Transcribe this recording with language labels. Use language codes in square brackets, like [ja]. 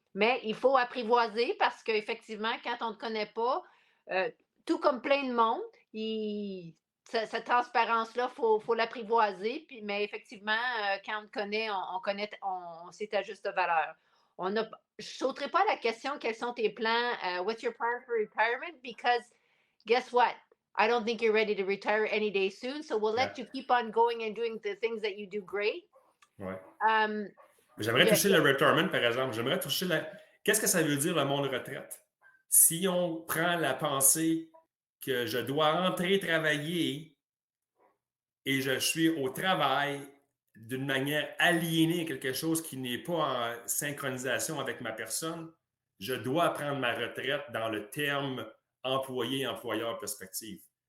[fr] Mais il faut apprivoiser parce qu'effectivement, quand on ne te connaît pas, tout comme plein de monde, cette transparence-là, faut l'apprivoiser. Puis, mais effectivement, quand on te connaît, on sait ta juste valeur. Je ne sauterai pas la question quels sont tes plans, [en] what's your plan for retirement? Because guess what? I don't think you're ready to retire any day soon. So we'll let you keep on going and doing the things that you do great. [fr] Ouais. Um, J'aimerais toucher le retirement, par exemple. J'aimerais toucher Qu'est-ce que ça veut dire le monde retraite? Si on prend la pensée que je dois entrer travailler et je suis au travail d'une manière aliénée, quelque chose qui n'est pas en synchronisation avec ma personne, je dois prendre ma retraite dans le terme employé-employeur perspective.